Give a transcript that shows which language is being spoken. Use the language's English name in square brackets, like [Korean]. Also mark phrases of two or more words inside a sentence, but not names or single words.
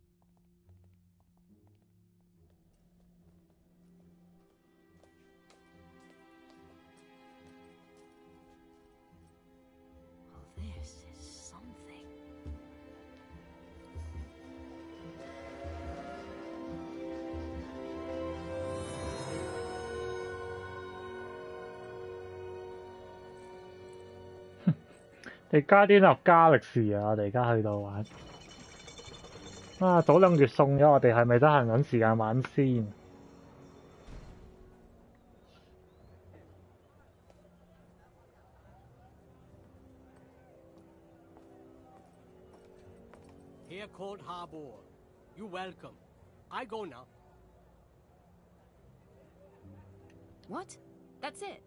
[English] Oh, this is something. [Cantonese] 你Guardian of Galaxy 啊！我哋而家去到玩啊，早2月送咗我哋，係咪得閒揾時間玩先？ [English] Here Cold Harbor. You welcome. I go now. What? That's it?